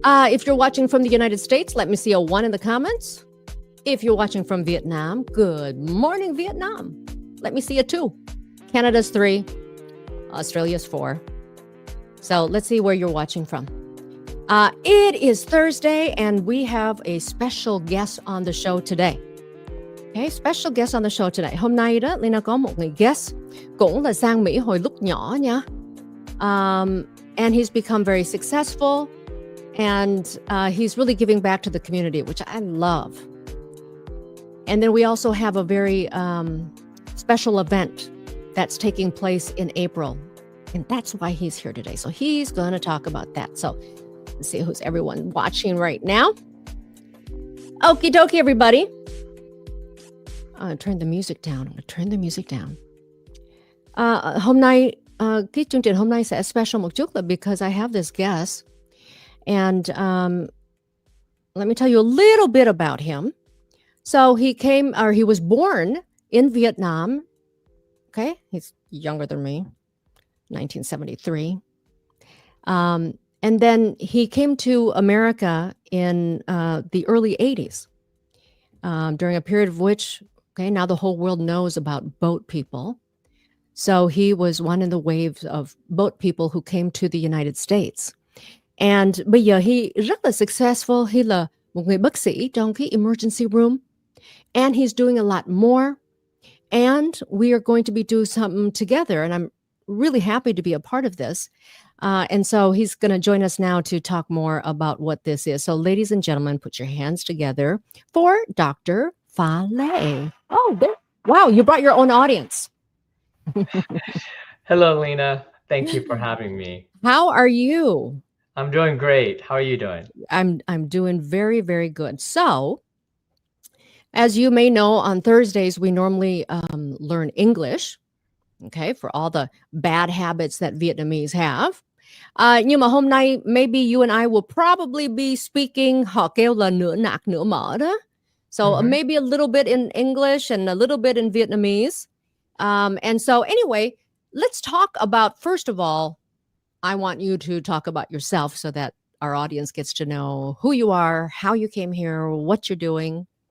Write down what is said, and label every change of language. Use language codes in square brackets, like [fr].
[en] If you're watching from the United States, let me see a 1 in the comments. If you're watching from Vietnam, good morning, Vietnam. Let me see a 2. Canada's 3. Australia's 4. So let's see where you're watching from. It is Thursday, and we have a special guest on the show today. Okay, special guest on the show today. [vi] Hôm nay đó, Lina có một người guest cũng là sang Mỹ hồi lúc nhỏ nha. [en] And he's become very successful, and he's really giving back to the community, which I love. And then we also have a very special event that's taking place in April, and that's why he's here today. So he's going to talk about that. So let's see who's everyone watching right now. Okie dokie, everybody. Turn the music down. I'm going to turn the music down. [vi] Hôm nay, cái chương trình hôm nay sẽ special một chút là [en] because I have this guest. And let me tell you a little bit about him. So he was born in Vietnam. Okay, he's younger than me, 1973. And then he came to America in the early 80s, during a period of which, okay, now the whole world knows about boat people. So he was one in the waves of boat people who came to the United States. And [vi] bây giờ [en] he [vi] rất là [en] successful. He [vi] là một người bác sĩ trong cái [en] emergency room. And he's doing a lot more. And we are going to be doing something together. And I'm really happy to be a part of this. And so he's going to join us now to talk more about what this is. So ladies and gentlemen, put your hands together for Dr. Pha Lê. Oh, wow, you brought your own audience. Hello, Lena. Thank you for having me. How are you? I'm doing great. How are you doing? I'm doing very, very good. So, as you may know, on Thursdays, we normally learn English, okay, for all the bad habits that Vietnamese have. [vi] Nhưng mà hôm nay, [en] maybe you and I will probably be speaking, [vi] họ kêu là nửa nạc nửa mỡ đó. [en] So maybe a little bit in English and a little bit in Vietnamese. And so anyway, let's talk about, first of all, I want you to talk about yourself so that our audience gets to know who you are, how you came here, what you're doing.